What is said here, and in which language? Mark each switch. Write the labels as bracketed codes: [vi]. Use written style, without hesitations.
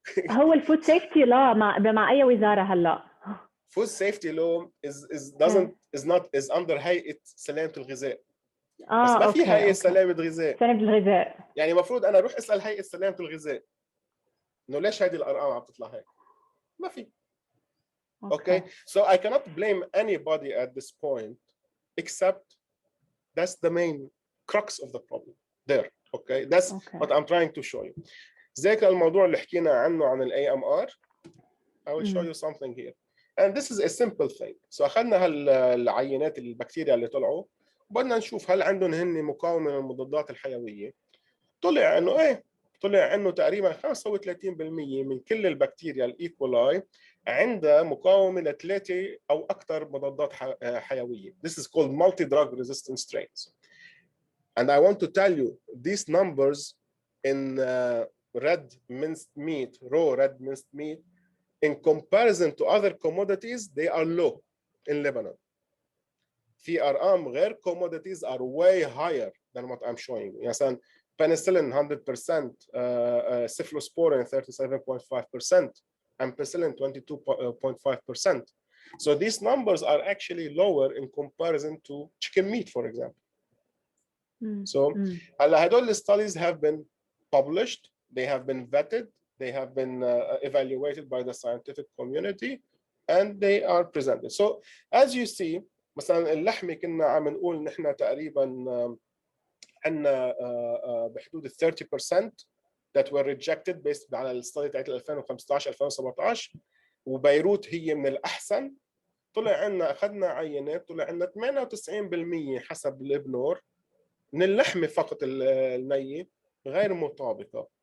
[ar] هو الفود سيفتي لا مع اي وزاره هلا؟ فود سيفتي لو [en] is under [ar] هيئه سلامه الغذاء. بس ما في هيئه سلامه الغذاء. يعني المفروض انا اروح اسال هيئه سلامه الغذاء انه ليش هذه الارقام عم تطلع هيك؟ ما في. [en] Okay, so I cannot blame anybody at this point, except that's the main crux of the problem there. Okay, that's what I'm trying to show you. [ar] ذاك الموضوع اللي حكينا عنه عن ال [en] AMR, I will show you something here. And this is a simple thing. [ar] So أخذنا هالعينات البكتيريا اللي طلعوا، بدنا نشوف هل عندهم هن مقاومة للمضادات الحيوية. طلع إنه تقريبا 35% من كل البكتيريا الإيكولاي عندها مقاومة لثلاثة أو أكثر مضادات حيوية. [en] This is called multi-drug resistant strains. And I want to tell you these numbers in red minced meat, raw red minced meat, in comparison to other commodities, they are low in Lebanon. [ar] في أرقام غير commodities are way higher than what I'm showing you. مثلا penicillin 100%, cephalosporin 37.5%, ampicillin 22.5%. [en] So these numbers are actually lower in comparison to chicken meat, for example. So هدول studies have been published, they have been vetted, they have been evaluated by the scientific community, and they are presented. So as you see, [ar] مثلا اللحمة كنا عم نقول نحن تقريبا عندنا بحدود 30% [en] that were rejected based [ar] على الستادي تاعت 2015 2017، وبيروت هي من الأحسن. طلع عندنا أخذنا عينات، طلع عندنا 98% حسب الإبنور من اللحمة فقط النية غير مطابقة